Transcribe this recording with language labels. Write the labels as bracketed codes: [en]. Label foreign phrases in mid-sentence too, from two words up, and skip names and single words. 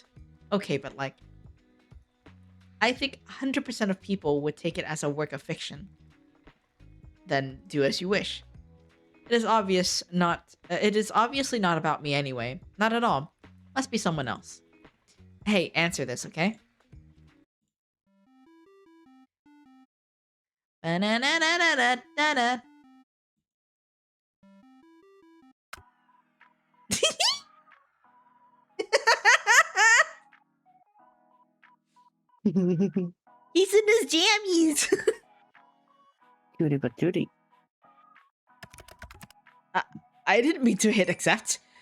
[en] Okay, but like, I think 100% of people would take it as a work of fiction. Then do as you wish. It is obviously not about me anyway. Not at all. Must be someone else. Hey, answer this, okay? Ba-na-na-na-na-na-na. He's in his jammies. Cutie but cutie. I didn't mean to hit accept.